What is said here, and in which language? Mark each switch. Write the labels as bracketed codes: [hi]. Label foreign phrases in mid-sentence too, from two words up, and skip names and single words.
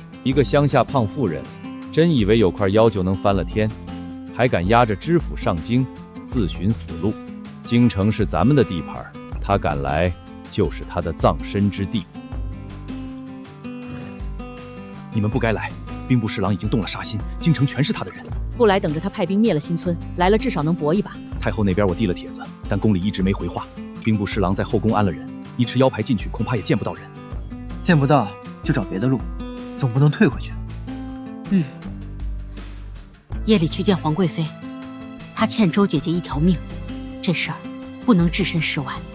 [zh] 一個鄉下胖婦人，真以為有塊腰就能翻了天，還敢押着知府上京，自尋死路。京城是咱們的地盤，他敢來，就是他的葬身之地。你們不該來，兵部侍郎已經動了殺心，京城全是他的人。不來，等着他派兵滅了新村，來了至少能搏一把。太後那邊我遞了帖子，但宮裡一直沒回話。兵部侍郎在後宮安了人，一持腰牌進去，恐怕也見不到人。見不到就找別的路，總不能退回去。夜裡去見皇貴妃，她欠周姐姐一條命，這事兒不能置身事外。